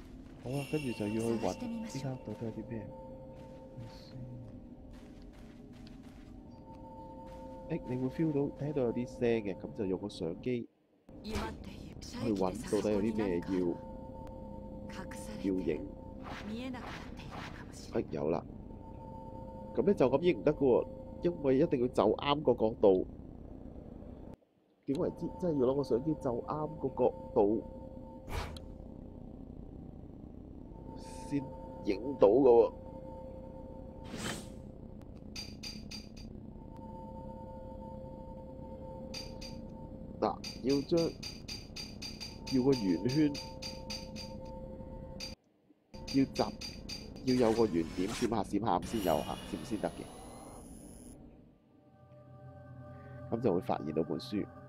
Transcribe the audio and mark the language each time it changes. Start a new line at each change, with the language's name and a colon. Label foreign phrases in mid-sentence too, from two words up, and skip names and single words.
Cantonese: 好啊，跟住就要去揾呢間屋到底有啲咩？你會 feel 到聽到有啲聲嘅，咁就用個相機
Japanese: 今っていう
Cantonese: 去揾到底有啲咩要影。
Japanese: 見えなくなっているのかもしれない。
Cantonese: 有啦。咁咧就咁影唔得嘅喎，因為一定要就啱個角度。點為之？真係要攞個相機就啱個角度。先影到嘅喎。嗱，要個圓圈，要有個圓點閃下閃下咁先有閃先得嘅，咁就會發現到本書。